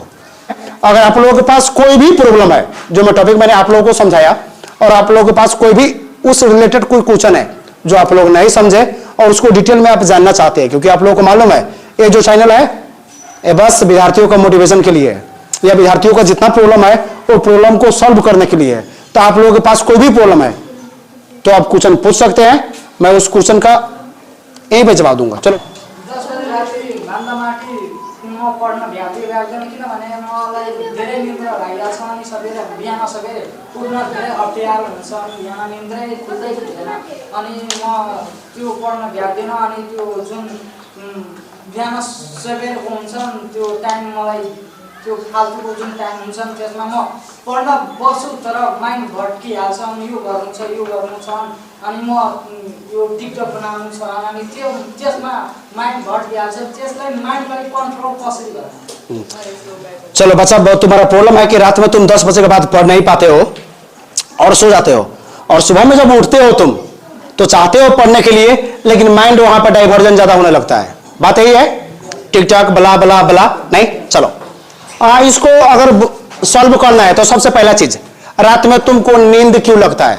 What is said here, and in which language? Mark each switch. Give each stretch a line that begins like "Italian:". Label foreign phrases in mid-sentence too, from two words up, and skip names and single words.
Hindi: अगर आप लोगों के पास कोई भी प्रॉब्लम है, जो मैं टॉपिक मैंने आप लोगों को समझाया, और आप लोगों के पास कोई भी उस रिलेटेड कोई क्वेश्चन है जो आप लोग नहीं समझे और उसको डिटेल में आप जानना चाहते हैं, क्योंकि आप लोगों को मालूम है ये जो चैनल है ये बस विद्यार्थियों का मोटिवेशन के लिए है, या विद्यार्थियों का जितना प्रॉब्लम है वो प्रॉब्लम को सॉल्व करने के लिए है। तो आप लोगों के पास कोई भी प्रॉब्लम है तो आप क्वेश्चन पूछ सकते हैं, मैं उस क्वेश्चन का यहीं पे जवाब दूंगा। चलो
Nepali: पढ्न भ्याउँदैन, किनभने मलाई धेरै निद्रा लागिरहेको छ अनि सबेर बिहान सबेर उठ्न धेरै अप्ठ्यारो हुन्छ अनि बिहान निद्रै खुल्दै खुल्दैन अनि म त्यो पढ्न भ्याउँदिनँ। अनि त्यो जुन बिहान सबेरको हुन्छ त्यो टाइम मलाई त्यो फाल्तुको जुन टाइम हुन्छ त्यसमा म पढ्न बस्छु तर माइन्ड भट्किहाल्छ। अनि यो गर्नु छ यो गर्नु छ अनि म यो टिकटक बनाउनु छ अनि त्यो त्यसमा माइन्ड भट्किहाल्छ। त्यसलाई माइन्डलाई कन्ट्रोल कसरी गर्ने?
Hindi: चलो बच्चा, तुम्हारा प्रॉब्लम है कि रात में तुम 10 बजे के बाद पढ़ नहीं पाते हो और सो जाते हो, और सुबह में जब उठते हो तुम तो चाहते हो पढ़ने के लिए, लेकिन माइंड वहां पर डाइवर्जन ज्यादा होने लगता है। बात यही है, टिकटॉक
English: blah blah blah
Hindi: नहीं। चलो इसको अगर सॉल्व करना है तो सबसे पहला चीज, रात में तुमको नींद क्यों लगता है?